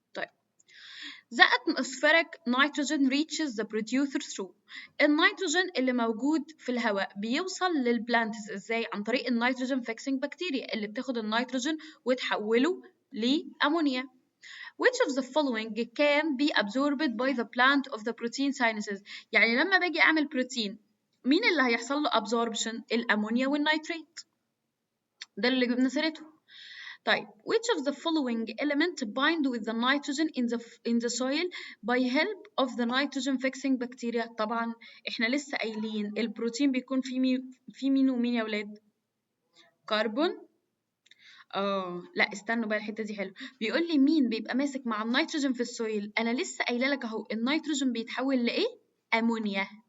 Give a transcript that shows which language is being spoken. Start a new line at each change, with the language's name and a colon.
Arabic: طيب
English: The atmospheric nitrogen reaches the producer through
Arabic: النيتروجين اللي موجود في الهواء بيوصل للبلانتس ازاي؟ عن طريق النيتروجين فيكسينج بكتيريا اللي بتاخد النيتروجين وتحوله لأمونيا.
English: Which of the following can be absorbed by the plant of the protein synthesis؟
Arabic: يعني لما باجي أعمل بروتين مين اللي هيحصل له absorption؟ الأمونيا والنيتريت، ده اللي جبنا سيرته.
English: طيب which of the following element bind with the nitrogen in the soil by help of the nitrogen fixing bacteria؟
Arabic: طبعا احنا لسه قايلين البروتين بيكون في مين ومين يا ولاد؟ كربون. لا استنوا بقى الحته دي حلوه، بيقول لي مين بيبقى ماسك مع النيتروجين في السويل؟ انا لسه قايله لك اهو النيتروجين بيتحول لايه؟ امونيا.